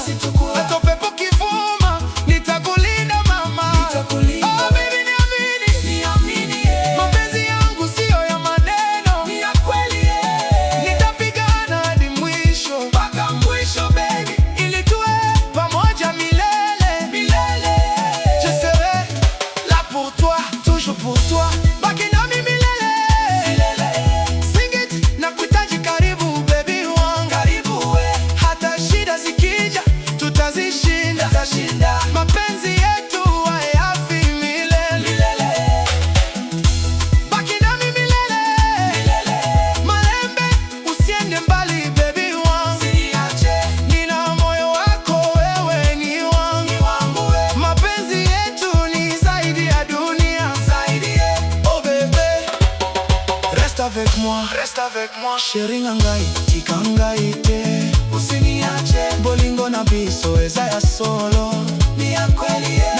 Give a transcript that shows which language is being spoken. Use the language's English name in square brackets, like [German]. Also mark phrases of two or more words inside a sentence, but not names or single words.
[Swahili] Hata upepo kivuma, nitakulinda mama. Oh baby, niamini, yeah. Mapenzi yangu sio ya maneno, ni ya kweli, yeah. Nitapigana hadi mwisho, mpaka mwisho baby, ili tuwe pamoja milele. [French] Je serai là pour toi, toujours pour toi. [Swahili] Baki nami milele. [English] Sing it, [Swahili] nakuhitaji karibu baby wangu. Hata shida zikija, tutazishinda. Mapenzi yetu hayafi milele. Baki nami milele. Malembe, usiende mbali baby wangu. Nina moyo wako, wewe ni wangu. Mapenzi yetu ni zaidi ya dunia. [French] Oh bébé, reste avec moi. [Lingala] Chérie ngai, tika ngai te. Usiniache, bolingo na biso eza ya solo, [Swahili] ni ya kweli.